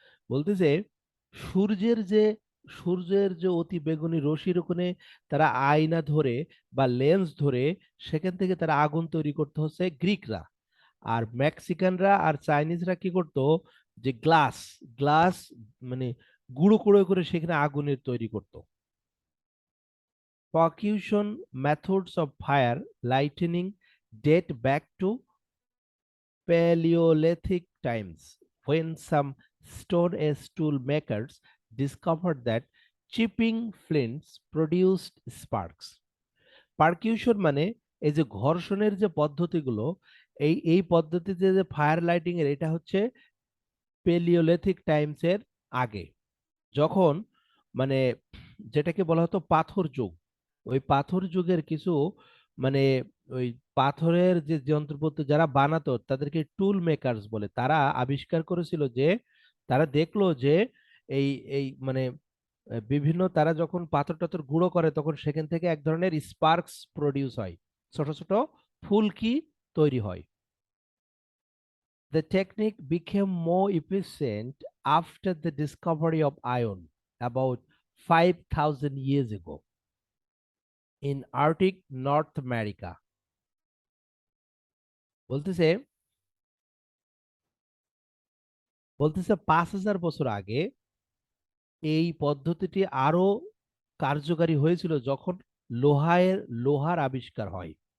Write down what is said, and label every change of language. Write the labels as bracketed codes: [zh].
[bn] বলতেছে সূর্যের যে সূর্যের যে অতি বেগুনি রশ্মির ওখানে তারা আয়না ধরে বা লেন্স ধরে সেখান থেকে তারা আগুন তৈরি করতে হচ্ছে গ্রিকরা। আর মেক্সিকানরা আর চাইনিজরা কি করতো, যে গ্লাস গ্লাস মানে গুঁড়ো কুড়ো করে সেখানে আগুনের তৈরি করতো। [en] Percussion methods of fire lightning date back to Paleolithic times, when some stone age tool makers discovered that chipping flints produced sparks. [bn] পারকিউশন মানে এই যে ঘর্ষণের যে পদ্ধতিগুলো, এই পদ্ধতিতে যে ফায়ার লাইটিং এর, এটা হচ্ছে পেলিওলিথিক টাইমস এর আগে, যখন মানে যেটাকে বলা হতো পাথর যুগ। ওই পাথর যুগের কিছু মানে ওই পাথরের যে যন্ত্রপাতি যারা বানাতো তাদেরকে টুল মেকারস বলে, তারা আবিষ্কার করেছিল যে তারা দেখলো যে এই এই মানে বিভিন্ন তারা যখন পাথর টাথর গুঁড়ো করে তখন সেখান থেকে এক ধরনের স্পার্কস প্রডিউস হয়, ছোট ছোট ফুলকি তৈরি হয়। [en] The technique became more efficient after the discovery of iron about 5,000 years ago in Arctic North America. [bn] বলতেছে বলতেছে 5,000 বছর আগে এই পদ্ধতিটি আরো কার্যকারী হয়েছিল যখন লোহার আবিষ্কার হয়।